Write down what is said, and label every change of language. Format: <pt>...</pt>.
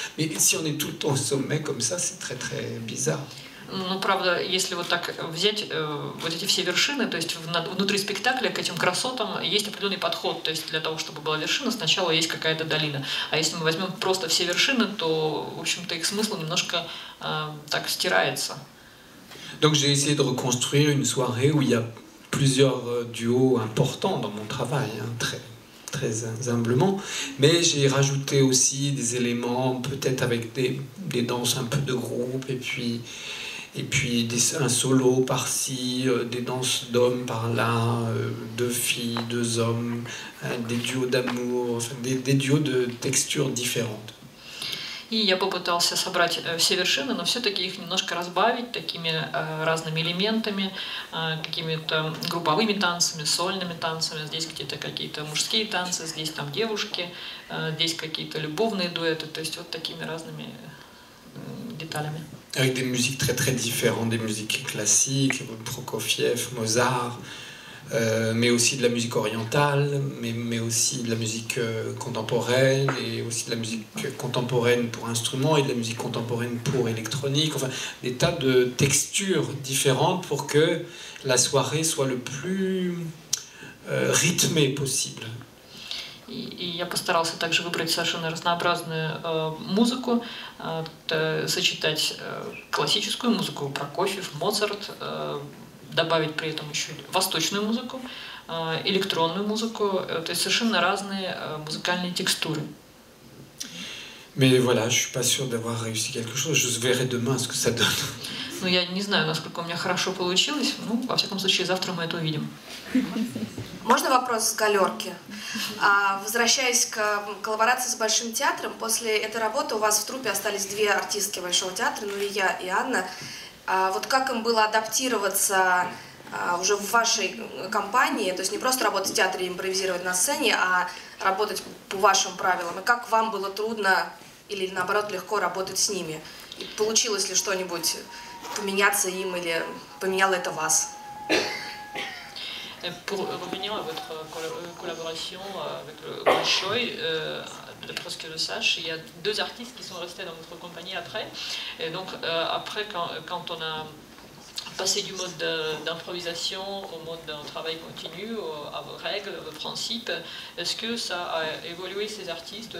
<fr>Mais si on est tout le temps au sommet comme ça, c'est très bizarre.</fr> <ru>Ну, правда, если вот так взять вот эти все вершины, то есть внутри спектакля к этим красотам есть определенный подход. То есть для того, чтобы была вершина, сначала есть какая-то долина. А если мы возьмем просто все вершины, то, в общем-то, их смысл немножко так стирается.</ru> <fr>Donc j'ai essayé de reconstruire une soirée où il y a plusieurs duos importants dans mon travail, hein, très humblement, mais j'ai rajouté aussi des éléments, peut-être avec des danses un peu de groupe, et puis un solo par-ci, des danses d'hommes par-là, deux filles, deux hommes, des duos d'amour, enfin, des duos de textures différentes.</fr> <ru>И я попытался собрать все вершины, но все-таки их немножко разбавить такими разными элементами, какими-то групповыми танцами, сольными танцами. Здесь где-то какие-то мужские танцы, здесь там девушки, здесь какие-то любовные дуэты. То есть вот такими разными деталями.</ru> <fr>Avec des musiques très différentes, des musiques classiques, Prokofiev, Mozart, mais aussi de la musique orientale, mais aussi de la musique contemporaine, et aussi de la musique contemporaine pour instruments, et de la musique contemporaine pour électronique, enfin des tas de textures différentes pour que la soirée soit le plus rythmée possible.</fr> <ru>И я постарался также выбрать совершенно разнообразную музыку, сочетать классическую музыку, Прокофьев, Моцарт, добавить при этом еще восточную музыку, электронную музыку, то есть совершенно разные музыкальные текстуры.</ru> <fr>Mais voilà, je suis pas sûr d'avoir réussi quelque chose. Je verrai demain ce que ça donne.</fr> <ru>Ну, я не знаю, насколько у меня хорошо получилось. Ну, во всяком случае, завтра мы это увидим. Можно вопрос с галерки? Возвращаясь к коллаборации с Большим театром, после этой работы у вас в труппе остались две артистки Большого театра, ну и я, и Анна. Вот как им было адаптироваться уже в вашей компании, то есть не просто работать в театре и импровизировать на сцене, а работать по вашим правилам? И как вам было трудно или наоборот легко работать с ними? И получилось ли что-нибудь поменяться им или поменяло это вас?</ru> <fr>Pour revenir à votre collaboration avec le Bolchoï, d'après ce que je sache, il y a deux artistes qui sont restés dans votre compagnie après. Et donc, après, quand on a passé du mode d'improvisation au mode d'un travail continu, à vos règles, à vos principes, est-ce que ça a évolué ces artistes?</fr>